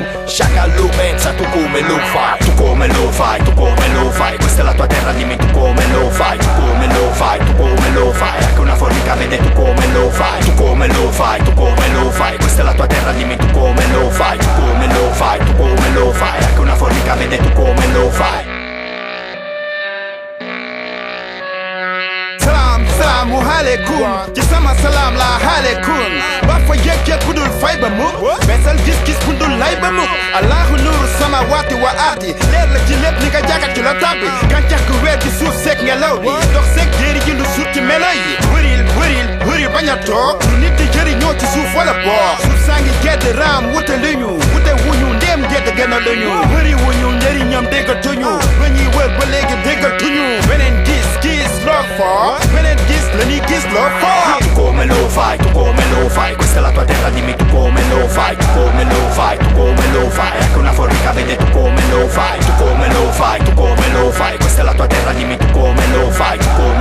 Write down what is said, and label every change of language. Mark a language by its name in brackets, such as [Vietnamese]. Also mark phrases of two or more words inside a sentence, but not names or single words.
[Italian] Sciacallu pensa tu come lo fai, tu come lo fai, tu come lo fai. Questa è la tua terra, dimmi tu come lo fai, tu come lo fai, tu come lo fai. Anche una formica vede tu come lo fai, tu come lo fai, tu come lo fai. Questa è la tua terra, dimmi tu come lo fai, tu come lo fai, tu come lo fai. Anche una formica vede tu come lo fai. [Arabic] سلام عليكم, [Wolof] ci sama salam la alaikum. Ba fa yekke kudul fayba mu, besal gis kudul layba mu. [Arabic] الله نور السماوات والأرض, [Wolof] leer la ci lépp li nga jàkkat ci la tabbi. Gàncax gu weer ci suuf seeg ngelaw bi, dox seeg jéeri ji lu suut ci melo yi. Wëril bañ a toog, lu nit di jëriñoo ci suuf wala boog. Suuf saa ngi gedd raam wute luñu, wute wuñu ndéem gedd gën a luñu. Wëri wuñu njëriñam déggatuñu, ba ñuy wër ba léegi déggatuñu. Beneen gis loo for, beneen gis la ñuy gis loo for. [Italian] Tu come lo fai, tu come lo fai. Questa è la tua terra, dimmi tu come lo fai, tu come lo fai, tu come lo fai. Anche una formica vede tu come lo fai, tu come lo fai, tu come lo fai. Questa è la tua terra, dimmi tu come lo fai, tu